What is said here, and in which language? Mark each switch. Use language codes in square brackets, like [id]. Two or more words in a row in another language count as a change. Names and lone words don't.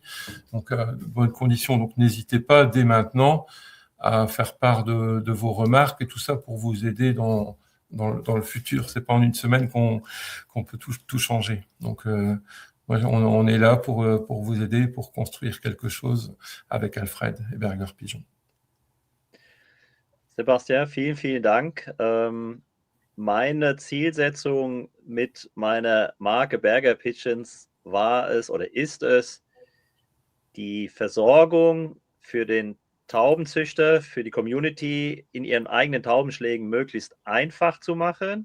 [fr] Donc, de bonnes conditions. Donc, n'hésitez pas dès maintenant à faire part de vos remarques et tout ça pour vous aider dans le futur. C'est pas en une semaine qu'on peut tout changer. Donc, on est là pour vous aider, pour construire quelque chose avec Alfred et Berger Pigeon. [de] Sebastian, vielen, vielen Dank. Meine Zielsetzung mit meiner Marke Berger Pigeons war es oder ist es, die Versorgung für den Taubenzüchter, für die Community in ihren eigenen Taubenschlägen möglichst einfach zu machen.